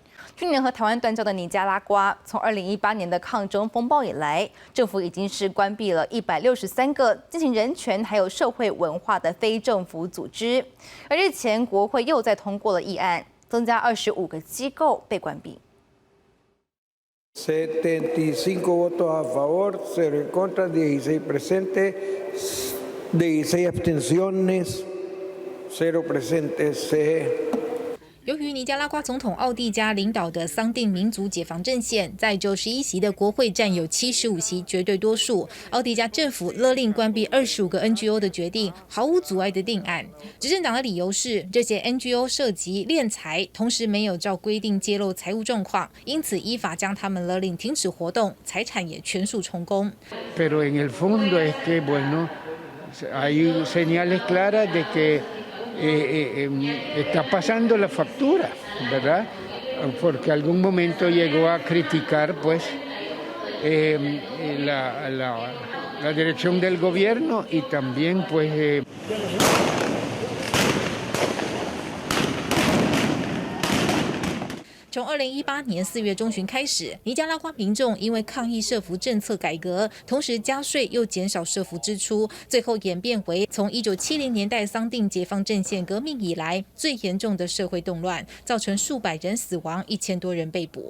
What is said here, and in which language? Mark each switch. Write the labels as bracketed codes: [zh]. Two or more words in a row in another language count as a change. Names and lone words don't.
[zh] 去年和台湾断交的尼加拉瓜，从2018年的抗争风暴以来，政府已经是关闭了163个进行人权还有社会文化的非政府组织。而日前，国会又再通过了议案，增加25个机构被关闭。 [es] 75 votos a favor, 0 en contra, 16 presentes, 16 abstenciones, 0 presentes. [zh] 由于尼加拉瓜总统奥蒂加领导的桑定民族解放阵线在91席的国会占有75席绝对多数，奥蒂加政府勒令关闭25个 NGO 的决定毫无阻碍的定案。执政党的理由是这些 NGO 涉及敛财，同时没有照规定揭露财务状况，因此依法将他们勒令停止活动，财产也全数充公。 [es] Pero en el fondo es que bueno, hay señales claras de que está pasando la factura, ¿verdad? Porque algún momento llegó a criticar, pues, la dirección del gobierno y también, pues. [zh] 从2018年4月中旬开始，尼加拉瓜民众因为抗议社福政策改革，同时加税又减少社福支出，最后演变为从1970年代桑定解放阵线革命以来最严重的社会动乱，造成数百人死亡，1000多人被捕。